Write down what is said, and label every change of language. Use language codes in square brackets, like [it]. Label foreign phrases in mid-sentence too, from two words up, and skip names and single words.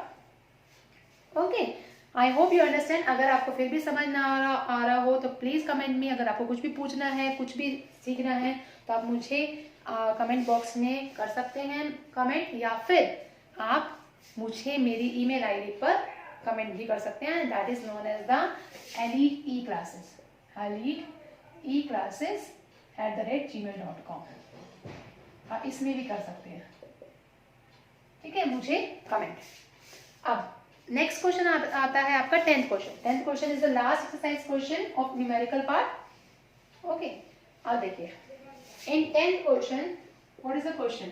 [en] Okay, I hope you understand. [hi] अगर आपको फिर भी समझ ना आ रहा हो तो प्लीज कमेंट में, अगर आपको कुछ भी पूछना है, कुछ भी सीखना है तो आप मुझे [en] comment box [hi] में कर सकते हैं कमेंट, या फिर आप मुझे मेरी [en] email ID [hi] पर कमेंट भी कर सकते हैं, [en] that is known as the elite e-classes, elite e-classes@gmail.com। [hi] आप इसमें भी कर सकते हैं, ठीक है, मुझे कमेंट। अब [en] next question [hi] आता है आपका [en] 10th question. 10th question is the last exercise question of numerical part. ओके, [hi] अब देखिए [en] in 10th question what is the question.